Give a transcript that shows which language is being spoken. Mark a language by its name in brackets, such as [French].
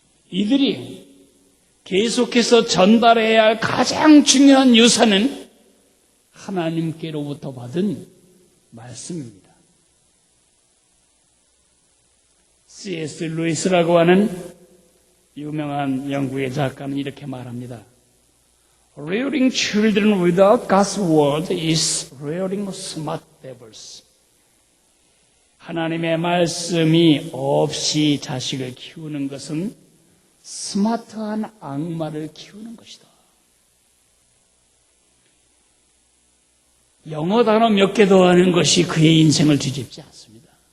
[Korean] 이들이 계속해서 전달해야 할 가장 중요한 유산은 하나님께로부터 받은 말씀입니다. C.S. 루이스라고 하는 유명한 영국의 작가는 이렇게 말합니다. [English] Rearing children without God's word is rearing smart devils. [Korean] 하나님의 말씀이 없이 자식을 키우는 것은 스마트한 악마를 키우는 것이다. 영어 단어 몇 개 더 하는 것이 그의 인생을 뒤집지 않습니다.